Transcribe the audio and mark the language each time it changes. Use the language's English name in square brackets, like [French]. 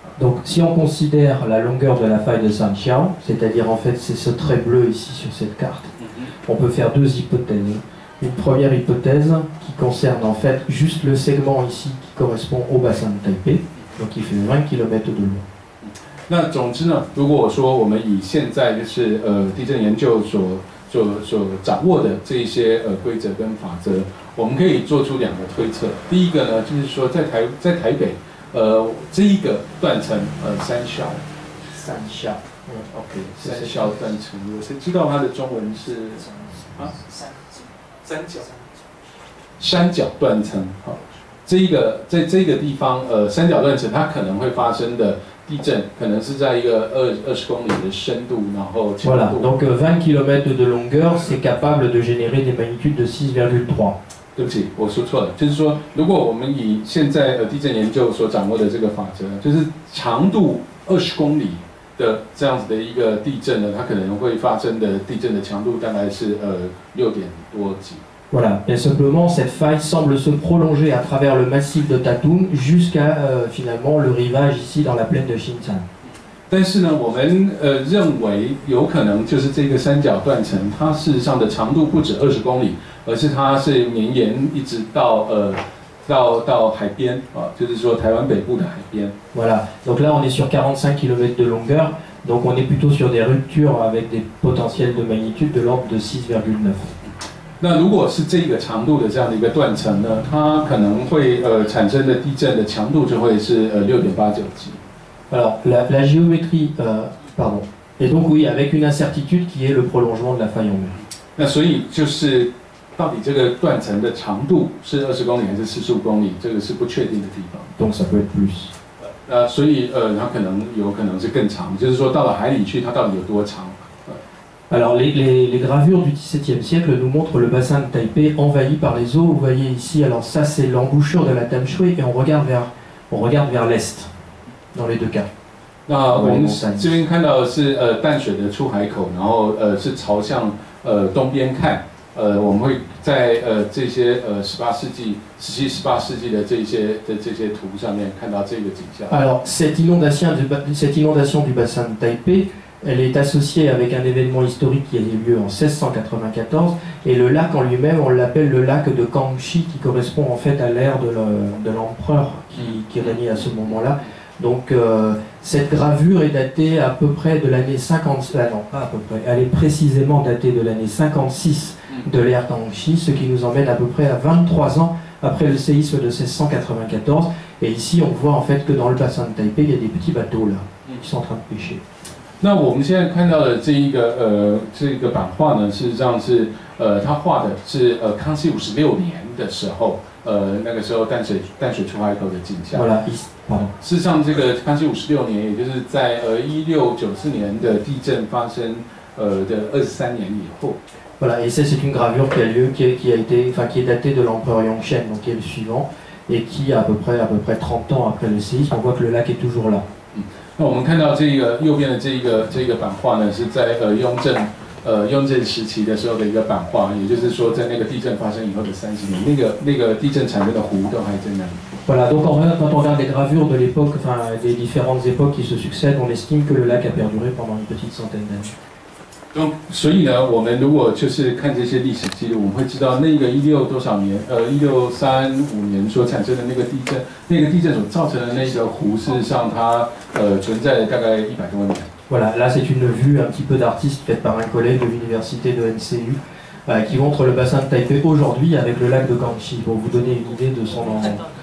[French] Donc, si on considère la longueur de la faille de Sanxiao, c'est-à-dire en fait c'est ce trait bleu ici sur cette carte, on peut faire deux hypothèses. Une première hypothèse qui concerne en fait juste le segment ici qui correspond au bassin de Taipei, donc il fait 20 km de long. [Chinese] 那总之呢，如果说我们以现在就是地震研究所掌握的这一些规则跟法则，我们可以做出两个推测。第一个呢，就是说在台北，这一个断层三小，OK， 三小断层，有谁知道它的中文是啊？三角断层。好，这一个在这个地方，三角断层它可能会发生的地震，可能是在一个20公里的深度，然后强度。 [French] Voilà, donc 20 km de longueur, c'est capable de générer des magnitudes de 6,3. [Chinese] 对不起，我说错了，就是说，如果我们以现在地震研究所掌握的这个法则，就是长度20公里的这样子的一个地震呢，它可能会发生的地震的强度大概是6点多级。 [French] Voilà, et simplement cette faille semble se prolonger à travers le massif de Tatung jusqu'à finalement le rivage ici dans la plaine de Xinjiang. [Chinese] 但是呢，我们认为有可能就是这个三角断层，它事实上的长度不止20公里，而是它是绵延一直到海边啊，就是说台湾北部的海边。 [French] Voilà, donc là on est sur 45 km de longueur, donc on est plutôt sur des ruptures avec des potentiels de magnitude de l'ordre de 6,9. [Chinese] 那如果是这个长度的这样的一个断层呢，它可能会产生的地震的强度就会是6.89级。 [French] Alors la géométrie, pardon, et donc oui, avec une incertitude qui est le prolongement de la faille en mur. [Chinese] 那所以就是到底这个断层的长度是20公里还是45公里，这个是不确定的地方。 [French] Donc ça peut être plus. [Chinese] 所以它有可能是更长，就是说到了海里去，它到底有多长？ [French] Alors les gravures du XVIIe siècle nous montrent le bassin de Taipei envahi par les eaux. Vous voyez ici, alors ça c'est l'embouchure de la Tamshui et on regarde vers l'est dans les deux cas. [Chinese] 那我们这边看到的是淡水的出海口，然后是朝向东边看。我们会在这些17、18世纪的这些图上面看到这个景象。 [French] Alors cette inondation du bassin de Taipei, elle est associée avec un événement historique qui a eu lieu en 1694 et le lac en lui-même, on l'appelle le lac de Kangxi qui correspond en fait à l'ère de l'empereur qui régnait à ce moment-là. Donc cette gravure est datée à peu près de l'année 50, non pas à peu près, elle est précisément datée de l'année 56 de l'ère Kangxi, ce qui nous emmène à peu près à 23 ans après le séisme de 1694. Et ici on voit en fait que dans le bassin de Taipei, il y a des petits bateaux là qui sont en train de pêcher. [Chinese] 那我们现在看到的这一个版画呢，事实上是他画的是康熙56年的时候，那个时候淡水出海口的景象。事实上，这个康熙56年，也就是在1694年的地震发生的23年以后。 [French] Voilà, et ça c'est une gravure qui a lieu, qui est datée de l'empereur Yongchen, donc qui est le suivant, et qui à peu près 30 ans après le séisme, on voit que le lac est toujours là. [Chinese] 那我们看到这个右边的这个版画呢，是在雍正时期的时候的一个版画，也就是说在那个地震发生以后的30年，那个地震产生的湖都还在那里。 [French] Voilà, donc quand on regarde les gravures de l'époque, enfin des différentes époques qui se succèdent, on estime que le lac a perduré pendant une petite centaine d'années. [Chinese] 所以呢，我们如果就是看这些历史记录，我们会知道那个16多少年，1635年所产生的那个地震所造成的那个湖，事实上它存在了大概100多年。 [French] Voilà, là c'est une vue un petit peu d'artiste faite par un collègue de l'université de NCU qui montre le bassin de Taipei aujourd'hui avec le lac de Kangxi pour vous donner une idée de son emprise.